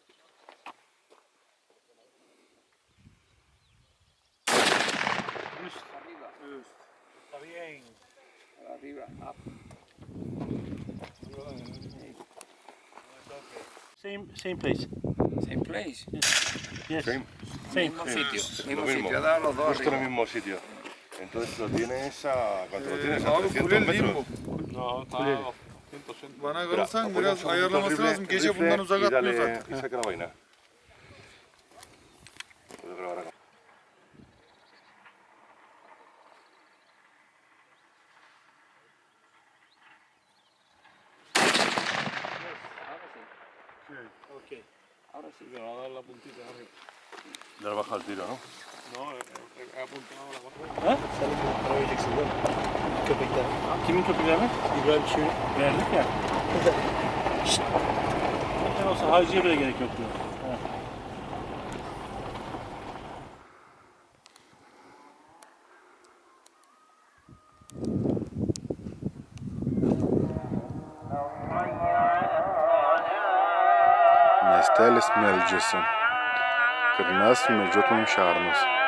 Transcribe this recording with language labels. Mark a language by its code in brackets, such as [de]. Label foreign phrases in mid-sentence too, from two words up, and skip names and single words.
[en] Same place. Same place. Yes. Same. [es] Mismo sitio. Mismo mismo. sitio, ha dado los dos Justo en el arriba. mismo sitio. Entonces lo tienes a... ¿Cuánto lo tienes? A 300 metros. [tr] Bana [es] Espera, [tr] kalırsan [es] apoya [tr] biraz [es] un [tr] ayarlaması [es] rifle, [tr] lazım. Gece [es] rifle [tr] bundan [es] y [tr] uzak atmıyor [es] dale- [tr] zaten. [es] Y saca la vaina. Puedo grabar acá. Okay. Ahora sí. Ya baja el tiro, ¿no? Ha? [tr] Sen de para vereceksin değil mi? Köpekler. Kimin köpekleri mi? İbrahim Çivri. Verdik ya. Şşt. Avcıya bile gerek yok diyor. [lt] Miestelis meldžiasi, kad mes medžiotumėm šernus.